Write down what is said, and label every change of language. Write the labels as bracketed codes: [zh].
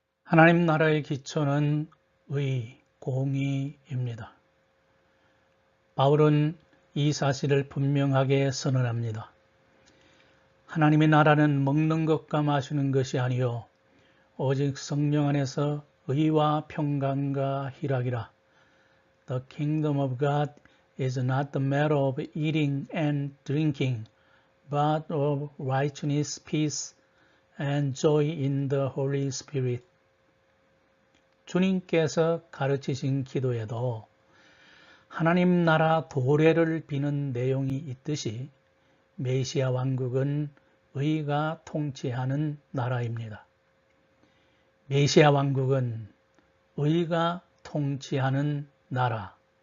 [ko] 하나님 나라의 기초는 의, 공의입니다. 바울은 이 사실을 분명하게 선언합니다. 하나님의 나라는 먹는 것과 마시는 것이 아니요 오직 성령 안에서 의와 평강과 희락이라. [en] The kingdom of God is not the matter of eating and drinking, but of righteousness, peace, and joy in the Holy Spirit. [ko] 주님께서 가르치신 기도에도 하나님 나라 도래를 비는 내용이 있듯이 메시아 왕국은 의가 통치하는 나라입니다. 메시아 왕국은 의가 통치하는 나라.